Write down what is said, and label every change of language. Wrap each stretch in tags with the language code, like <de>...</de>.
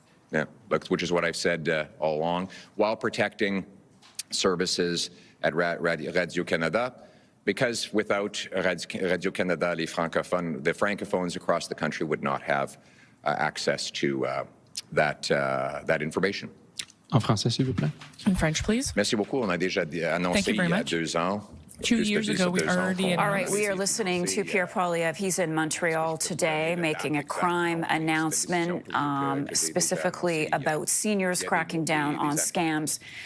<en>Yeah, which is what I've said all along, while protecting services at Radio-Canada, because without Radio-Canada, the francophones across the country would not have access to that information.</en> <fr>En français, s'il vous plaît.</fr> <en>In French, please.</en> <fr>Merci beaucoup. On a déjà annoncé il y a 2 ans.</fr> <en>2 years ago, we already announced. All right, we are listening to Pierre Poilievre. He's in Montreal today making a crime announcement specifically about seniors cracking down on scams.</en>